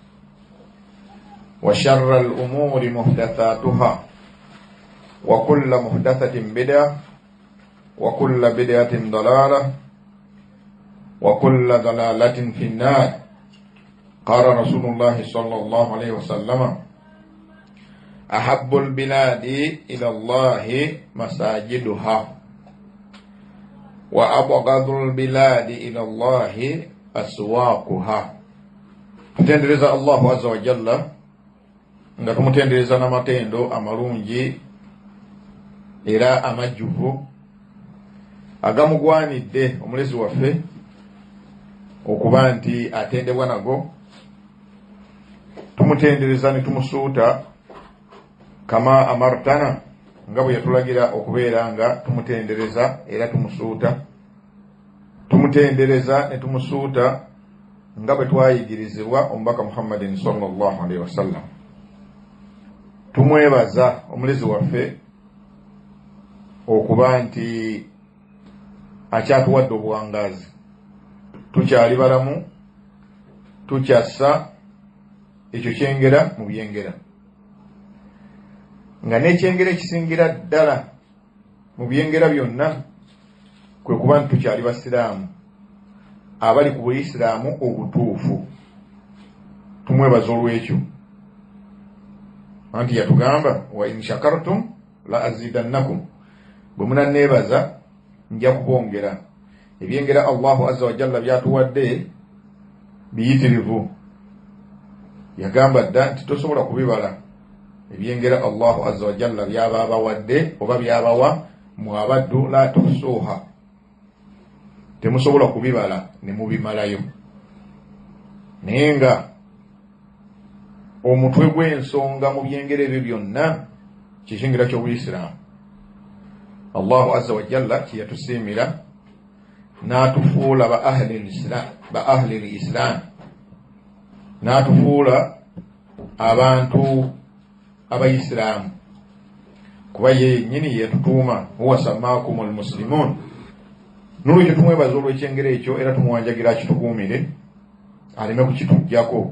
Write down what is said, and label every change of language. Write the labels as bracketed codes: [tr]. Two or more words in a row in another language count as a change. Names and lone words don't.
[ar] وشر الأمور محدثاتها وكل محدثة بدعة وكل بدعة ضلالة وكل ضلالة في النار قال رسول الله صلى الله عليه وسلم أحب البلاد إلى الله مساجدها وأبغض البلاد إلى الله أسواقها. [lg] Tutendereza [ar] الله عز وجل [lg] nga tumutendereza n'amatendo amalungi era amajjuvu agamugwanidde omulezi waffe okuba nti atendebwa nago. Tumutendereza ne tumusuuta [ar] كما أمرتنا [lg] nga bwe yatulagira okubeera nga tumutendereza era tumusuuta. Tumutendereza ne tumusuuta nga bwe twayigirizibwa omubaka Muhammadin [ar] صلى الله عليه وسلم. [lg] Tumwebaza omulezi waffe okuba nti akyatuwadde obuwangazi, tukyali balamu, tukyassa ekyo kyengera mu byengera, nga n'ekyengera ekisingira ddala mu byengera byonna kwe kuba nti tukyali basiraamu abali ku buisiraamu obutuufu. Tumwebaza olw'ekyo anti yatugamba [ar] وإن شكرتم لأزيدنكم, [lg] bwe munanneebaza nja kubongera. Ebyengera [ar] الله عز وجل [lg] byatuwadde biyitirivu, yagamba dda nti tosobola kubibala ebyengera [ar] الله عز وجل [lg] byaba abawadde oba byabawa mu abaddu [ar] لا تحصوها, [lg] temusobola kubibala ne mubimalayo. Naye nga omutwe gw'ensonga mu byengera ebyo byonna kikyengera ky'obuisiraamu. [ar] الله عز وجل [lg] kyeyatusiimira n'atufuula ba [ar] أهل الإسلام, [lg] n'atufuula abantu abaisiraamu, kuba ye yennyini yetutuuma [ar] هو سماكم المسلمين. [lg] N'olwekyo tumwebaza olw'ekyengera ekyo era tumuwanjagira akitukuumire aleme kukituggyako.